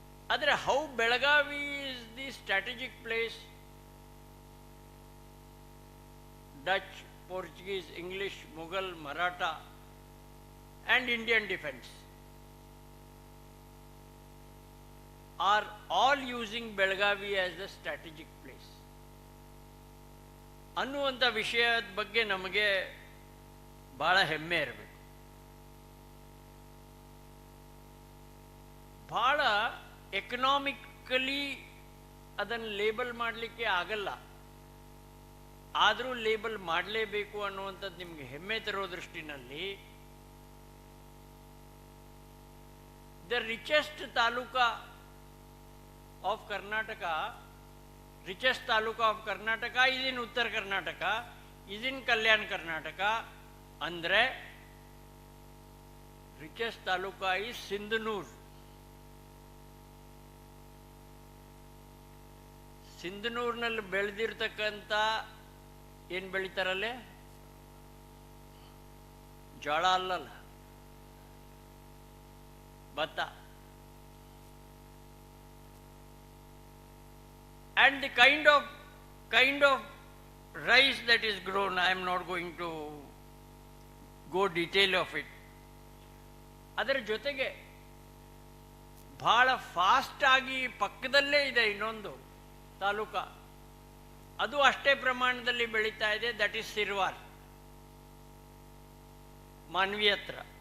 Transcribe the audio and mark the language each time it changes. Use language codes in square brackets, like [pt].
[kn] ಆದರೆ [en] how Belagavi is the strategic place, Dutch, Portuguese, English, Mughal, Maratha and Indian defense are all using Belagavi as a strategic place [kn] ಅನ್ನುವಂಥ ವಿಷಯದ ಬಗ್ಗೆ ನಮಗೆ ಬಹಳ ಹೆಮ್ಮೆ ಇರಬೇಕು. ಬಹಳ ಎಕನಾಮಿಕಲಿ ಅದನ್ನು ಲೇಬಲ್ ಮಾಡಲಿಕ್ಕೆ ಆಗಲ್ಲ, ಆದರೂ ಲೇಬಲ್ ಮಾಡಲೇಬೇಕು ಅನ್ನುವಂಥದ್ದು ನಿಮಗೆ ಹೆಮ್ಮೆ ತರೋ ದೃಷ್ಟಿನಲ್ಲಿ [en] the richest taluka of Karnataka, richest taluka of Karnataka is in Uttar Karnataka, is in Kalyan Karnataka. Andre richest taluka is Sindhnoor. [kn] ಸಿಂಧನೂರಿನಲ್ಲಿ ಬೆಳೆದಿರ್ತಕ್ಕಂಥ ಏನು ಬೆಳೀತಾರಲ್ಲೇ, ಜೋಳ ಅಲ್ಲಲ್ಲ, ಭತ್ತ. [en] And the kind of rice that is grown, I am not going to go detail of it. [kn] ಅದರ ಜೊತೆಗೆ ಬಹಳ fast ಆಗಿ ಪಕ್ಕದಲ್ಲೇ ಇದೆ ಇನ್ನೊಂದು ತಾಲೂಕ, ಅದು ಅಷ್ಟೇ ಪ್ರಮಾಣದಲ್ಲಿ ಬೆಳೀತಾ ಇದೆ. [en] That is Sirwar, Manvi ಹತ್ರ.